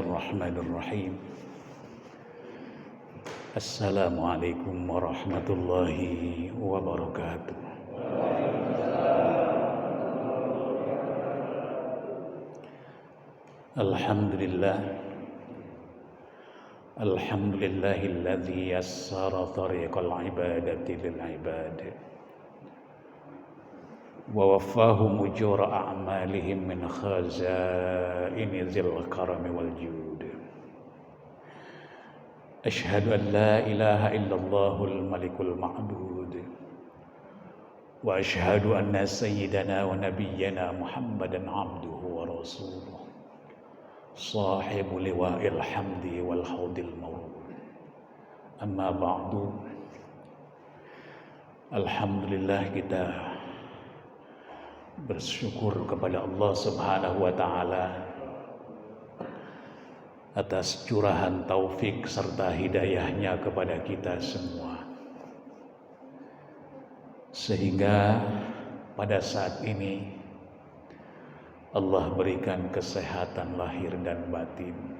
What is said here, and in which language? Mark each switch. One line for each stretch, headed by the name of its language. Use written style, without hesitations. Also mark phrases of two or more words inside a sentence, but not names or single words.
Arabic: بسم الله الرحمن الرحيم. السلام عليكم ورحمة الله وبركاته. Alhamdulillah. الحمد لله الذي يسر طريق العبادة للعباد ووفاهم أجور أعمالهم من خزائن ذي الكرم والجود. أشهد أن لا إله إلا الله الملك المعبود وأشهد أن سيدنا ونبينا محمدا عبده ورسوله صاحب لواء الحمد والحوض المورود. أما بعد. Alhamdulillah,
Indonesian: kita bersyukur kepada Allah
Arabic: سبحانه وتعالى
Indonesian: atas curahan taufik serta hidayahnya kepada kita semua, sehingga pada saat ini Allah berikan kesehatan lahir dan batin,